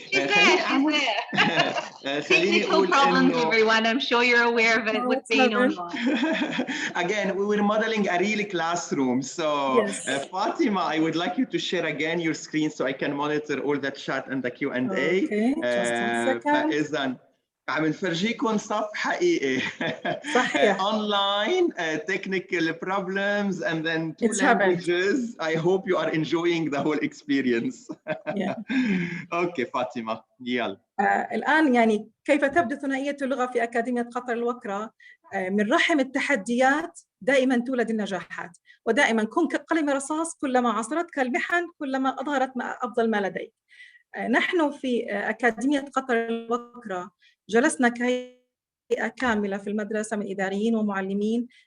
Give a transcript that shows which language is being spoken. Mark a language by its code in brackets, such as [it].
[en] She's there. Technical problems, everyone. I'm sure you're aware of it with being online. Again, we were modeling a real classroom. So Fatima, I would like you to share again your screen so I can monitor all the chat and the Q&A. Okay, just a second. [ar] فإذا عم نفرجيكم صف حقيقي. صحيح. [en] Online, technical problems, and then two languages. I hope you are enjoying the whole experience. Okay, Fatima, [ar] يلا. الآن يعني كيف تبدأ ثنائية اللغة في أكاديمية قطر الوكرة؟ من رحم التحديات دائما تولد النجاحات، ودائما كن كقلم رصاص كلما عصرتك المحن كلما أظهرت أفضل ما لديك. نحن في أكاديمية قطر الوكرة جلسنا كهيئة كاملة في المدرسة من إداريين ومعلمين